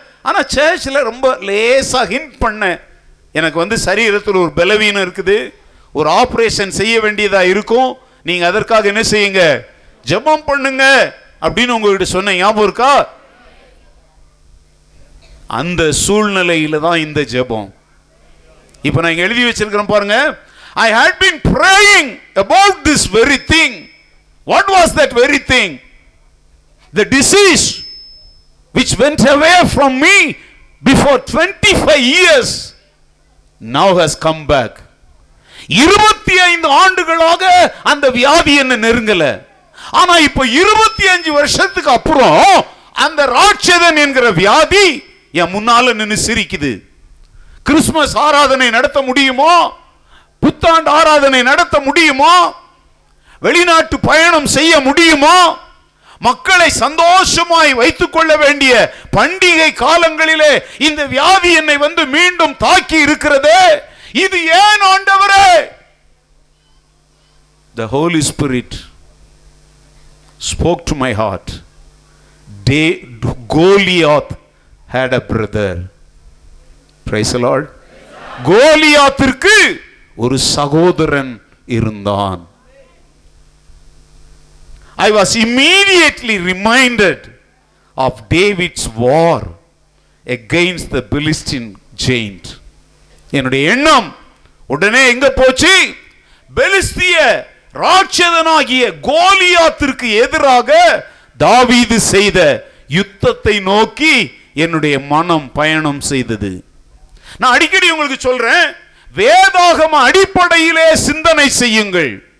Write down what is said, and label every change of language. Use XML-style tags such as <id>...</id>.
<ta>ஆனா சர்ச்சில் ரொம்ப லேசா ஹிண்ட் பண்ண, எனக்கு சரீரத்தில் ஒரு பலவீனம் இருக்குது, ஒரு ஆபரேஷன் செய்ய வேண்டியதா இருக்கும், நீங்க அதற்காக என்ன செய்யுங்க, ஜெபம் பண்ணுங்க அப்படின்னு உங்ககிட்ட சொன்ன ஞாபகம் இருக்கா? அந்த சூழ்நிலையில தான் இந்த ஜெபம். இப்ப நான் எழுதி வச்சிருக்கிறேன் பாருங்க.</ta> <en>I had been praying about this very thing. What was that very thing? The disease which went away from me before 25 years now has come back.</en> <ta>25 ஆண்டுகளாக அந்த வியாதி என்ன நெருங்கல. ஆனா இப்ப 25 வருஷத்துக்கு அப்புறம் அந்த ராட்சதன் என்கிற வியாதி என் முன்னால நின்னு சிரிக்குது. கிறிஸ்துமஸ் ஆராதனை நடத்த முடியுமோ? புத்தாண்டு ஆராதனை நடத்த முடியுமா? வெளிநாட்டு பயணம் செய்ய முடியுமா? மக்களை சந்தோஷமாய் வைத்துக் கொள்ள வேண்டிய பண்டிகை காலங்களிலே இந்த வியாதி என்னை மீண்டும் தாக்கி இருக்கிறதே, இது ஏன் ஆண்டவரே?</ta> <en>The Holy Spirit spoke to my heart. Goliath had a brother. Praise the Lord.</en> <ta>கோலியாத்திற்கு ஒரு சகோதரன் இருந்தான்.</ta> <en>I was immediately reminded of David's war against the Philistine giant.</en> <ta>என்னுடைய எண்ணம் உடனே எங்க போச்சு? பெலிஸ்திய ராட்சதனாகிய கோலியாத்திற்கு எதிராக தாவீது செய்த யுத்தத்தை நோக்கி என்னுடைய மனம் பயணம் செய்தது. நான் அடிக்கடி உங்களுக்கு சொல்றேன், வேதாகம அடிப்படையிலே சிந்தனை செய்யுங்கள்.</ta>